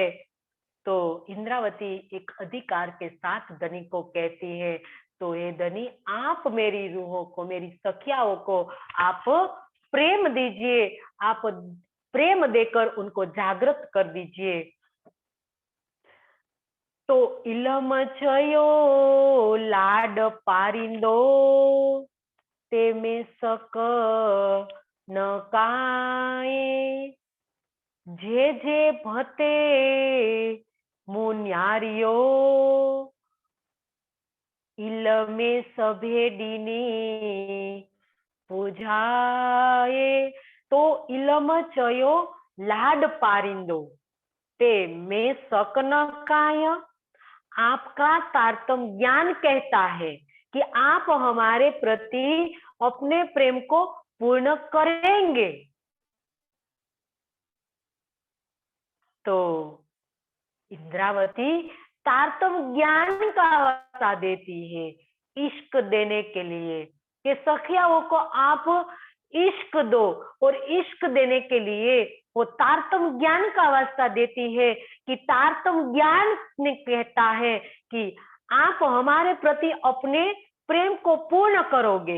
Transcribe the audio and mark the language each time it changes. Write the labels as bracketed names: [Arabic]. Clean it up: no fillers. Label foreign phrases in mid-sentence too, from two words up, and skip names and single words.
[Hindi] तो इंद्रावती एक अधिकार के साथ धनी को कहती है, तो ये धनी आप मेरी रूहों को, मेरी सखियाओं को आप प्रेम दीजिए, आप प्रेम देकर उनको जागृत कर दीजिए। [Sindhi] तो इलम छयो लाड पारिंदो, ते में सक न काए, जे जे भते मुन्यारियो, इलमे सभेडीनी पूजाए। तो इलम चयो लाड पारिंदो, ते में सक न काय। [Hindi] आपका तारतम ज्ञान कहता है कि आप हमारे प्रति अपने प्रेम को पूर्ण करेंगे। तो इंद्रावती तारतम ज्ञान का वास्ता देती है इश्क देने के लिए, कि सखियाओं को आप इश्क दो, और इश्क देने के लिए वो तारतम ज्ञान का वास्ता देती है कि तारतम ज्ञान ने कहता है कि आप हमारे प्रति अपने प्रेम को पूर्ण करोगे।